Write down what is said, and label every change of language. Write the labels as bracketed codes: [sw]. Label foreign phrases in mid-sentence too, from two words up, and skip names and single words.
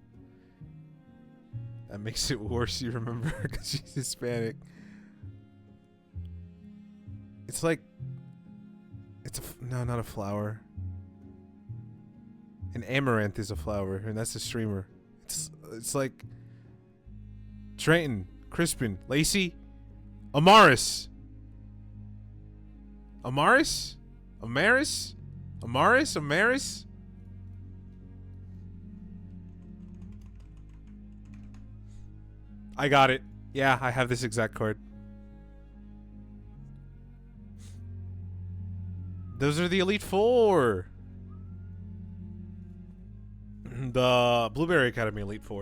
[en] That makes it worse, you remember? Because she's Hispanic. It's like... It's a... No, not a flower. An amaranth is a flower, and that's a streamer. It's like... Drayton, Crispin, Lacey, Amaris. Amaris? Amaris? Amaris? Amaris? I got it. Yeah, I have this exact card. Those are the Elite Four. The Blueberry Academy Elite Four.